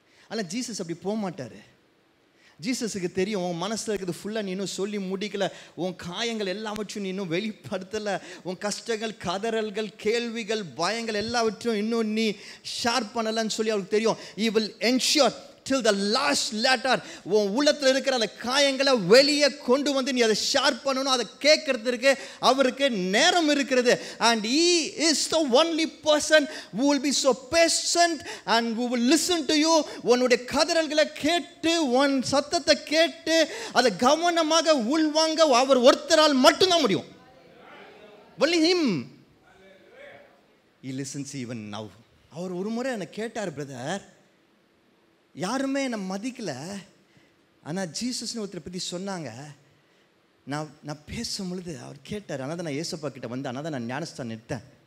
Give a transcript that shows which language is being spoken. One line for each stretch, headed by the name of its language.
Tamil: ஆனால் ஜீசஸ் அப்படி போக மாட்டார். ஜீசஸுக்கு தெரியும், உன் மனசில் இருக்கிறது ஃபுல்லாக நீ இன்னும் சொல்லி முடிக்கலை, உன் காயங்கள் எல்லாவற்றையும் நீ இன்னும் வெளிப்படுத்தலை, உன் கஷ்டங்கள், கதறல்கள், கேள்விகள், பயங்கள் எல்லாவற்றையும் இன்னும் நீ ஷேர் பண்ணலைன்னு சொல்லி அவருக்கு தெரியும்.
English: He will ensure till the last letter
Tamil: உன் உள்ளத்தில் இருக்கிற அந்த காயங்களை வெளியே கொண்டு வந்து நீ அதை ஷேர் பண்ணணும். அதை கேட்கறதுக்கு அவருக்கு நேரம் இருக்கிறது.
English: and he is the only person who will be so patient and who will listen to you.
Tamil: உன்னுடைய கதறல்களை கேட்டு, உன் சத்தத்தை கேட்டு அதை கவனமாக உள்வாங்க அவர் ஒருத்தரால் மட்டும்தான் முடியும்.
English: only him. he listens even now.
Tamil: அவர் ஒரு முறை என்னை கேட்டார், பிரதர், யாருமே என்னை மதிக்கலை, ஆனால் ஜீசஸ்னு ஒருத்தரை பற்றி சொன்னாங்க, நான் பேசும் பொழுது அவர் கேட்டார், ஆனால் தான் நான் ஏசப்பா கிட்ட வந்து, ஆனால் தான் நான் ஞானஸ்தானம் எடுத்தேன்.